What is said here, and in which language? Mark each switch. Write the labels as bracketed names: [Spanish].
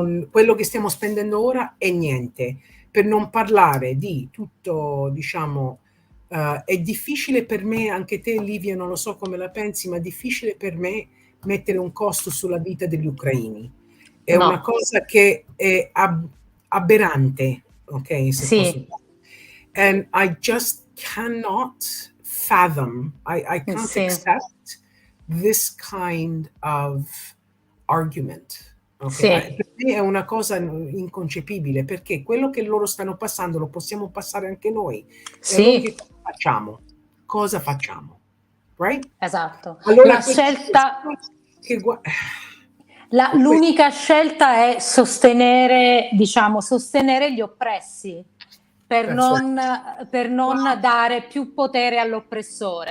[Italian] Quello che stiamo spendendo ora è niente. Per non parlare di tutto, diciamo, è difficile per me, anche te Livia, non lo so come la pensi, ma è difficile per me mettere un costo sulla vita degli ucraini. È una cosa che è aberrante, ok? Se posso. [English] And I just cannot fathom, I can't accept this kind of argument. Okay? [Italian] Per me è una cosa inconcepibile, perché quello che loro stanno passando lo possiamo passare anche noi. E allora che cosa facciamo? [English] Right? [Italian] Esatto. Allora, la scelta... Che l'unica scelta è sostenere gli oppressi per non dare più potere all'oppressore.